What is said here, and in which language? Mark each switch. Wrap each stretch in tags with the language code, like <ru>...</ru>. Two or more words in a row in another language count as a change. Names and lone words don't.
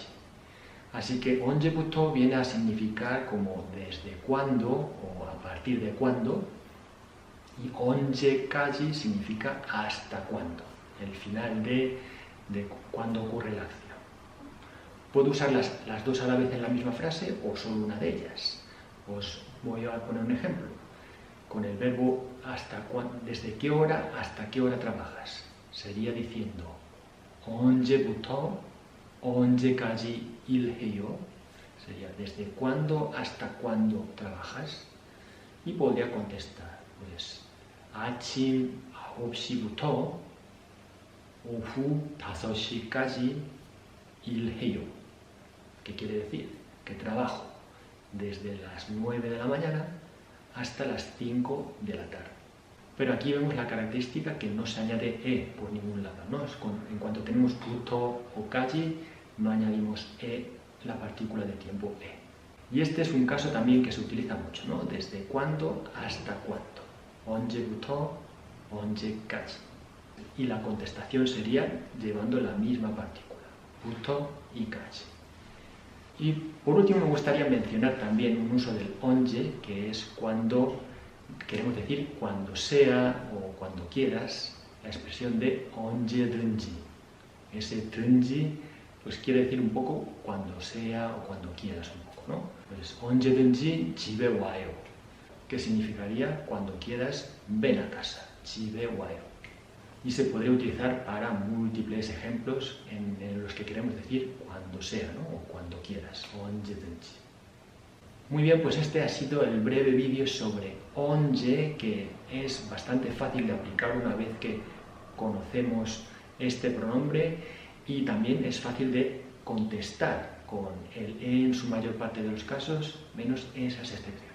<es>Así que 언제부터 viene a significar como desde cuándo o a partir de cuándo, y 언제까지 significa hasta cuándo, el final de cuándo ocurre la acción. Puedo usar las dos a la vez en la misma frase o solo una de ellas. Os voy a poner un ejemplo. Con el verbo desde qué hora hasta qué hora trabajas. Sería diciendo</es> <ko>언제부터 언제까지 일해요.</ko> <es>Sería desde cuándo hasta cuándo trabajas. Y podría contestar pues</es> <ko>아침 9시부터 오후 5시까지 일해요.</ko> <es>¿Qué quiere decir? Que trabajo desde las 9 de la mañana hasta las 5 de la tarde. Pero aquí vemos la característica que no se añade e por ningún lado, ¿no? En cuanto tenemos 부터 o 까지, no añadimos e, la partícula de tiempo e. Y este es un caso también que se utiliza mucho, ¿no? Desde cuándo hasta cuándo.</es> <ko>언제부터 언제까지.</ko> <es>Y la contestación sería llevando la misma partícula, 부터 y 까지. Y por último me gustaría mencionar también un uso del 언제, que es cuando queremos decir cuando sea o cuando quieras, la expresión de 언제든지. Ese 든지 pues quiere decir un poco cuando sea o cuando quieras un poco. ¿no? Pues</es> <ko>언제든지 집에 와요,</ko> <es>que significaría cuando quieras ven a casa,</es> <ko>집에 와요.</ko> <es>Y se podría utilizar para múltiples ejemplos en los que queremos decir cuando sea, ¿no? O cuando quieras, 언제든지. Muy bien, pues este ha sido el breve vídeo sobre 언제, que es bastante fácil de aplicar una vez que conocemos este pronombre, y también es fácil de contestar con el en su mayor parte de los casos, menos esas excepciones.</es>